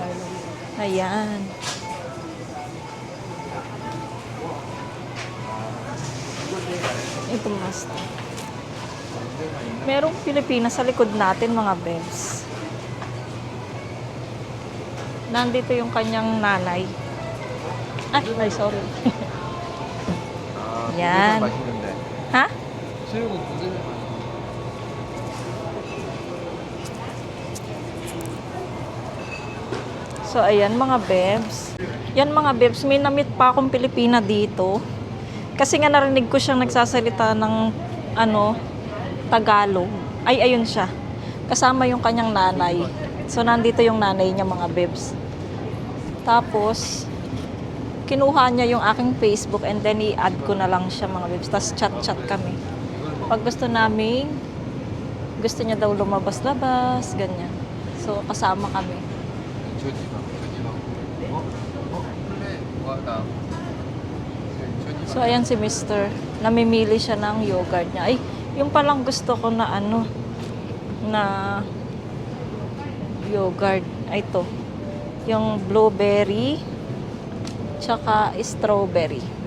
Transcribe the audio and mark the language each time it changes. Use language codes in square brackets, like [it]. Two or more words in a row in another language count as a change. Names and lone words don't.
[tl] Ayan. Ito mas. Merong Pilipinas sa likod natin, mga bebs. Nandito yung kanyang nanay. Ay, sorry. Yan. [ko] 맛있는데. [tl] Ha? [ko] 수육은 굉장히 맛있어. [tl] So, ayan mga bebs. Yan mga bebs, may na-meet pa akong Pilipina dito. Kasi nga narinig ko siyang nagsasalita ng Tagalog. Ay, ayun siya. Kasama yung kanyang nanay. So, nandito yung nanay niya mga bebs. Tapos, kinuha niya yung aking Facebook [en] and then [tl] i-add ko na lang siya mga bebs. Tapos chat-chat kami. Pag gusto niya daw lumabas-labas, ganyan. So, kasama kami. [ko] 조지방. 그래. 나. [tl] So, ayan si Mr. Namimili siya ng yogurt niya. Ay, yung palang gusto ko na na yogurt. Ay, ito. Yung blueberry, tsaka strawberry.